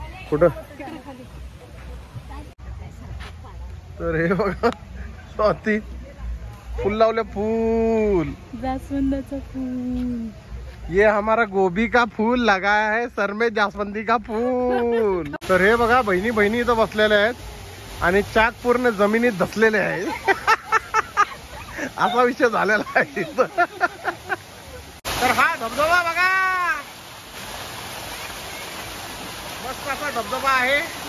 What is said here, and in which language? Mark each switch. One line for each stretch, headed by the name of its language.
Marathi: कुठं? तर हे बघा स्वाती फूल लावले, फूल जास्वंदाचं फूल.
Hindi: ये हमारा गोभी का फूल लगाया है सर में जास्वंदी का फूल.
Marathi: तर हे बघा बहिणी बहिणी इथं बसलेल्या आहेत आणि चाक पूर्ण जमिनीत धसलेले आहे. असा विषय झालेला आहे इथं. तर हा धबधबा बघा, मस्त असा धबधबा आहे.